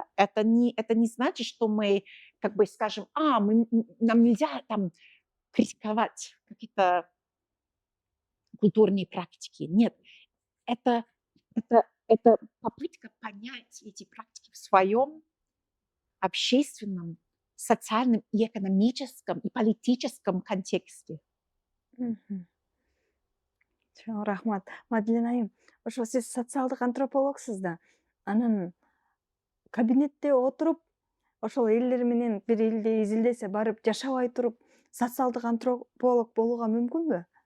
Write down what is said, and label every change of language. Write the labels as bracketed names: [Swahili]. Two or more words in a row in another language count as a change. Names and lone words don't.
[Russian] Это не значит, что мы, как бы, скажем, нам нельзя там критиковать какие-то культурные практики. Нет, это, это попытка понять эти практики в своем общественном, социальном и экономическом и политическом контексте. [Kyrgyz] Чоң рахмат. Маделина айым, ошо сиз социалдык антропологсуз да. Анан кабинетте отуруп, ошол элдер менен бир элди изилдесе барып жашабай туруп, социалдык антрополог болууга мүмкүнбү?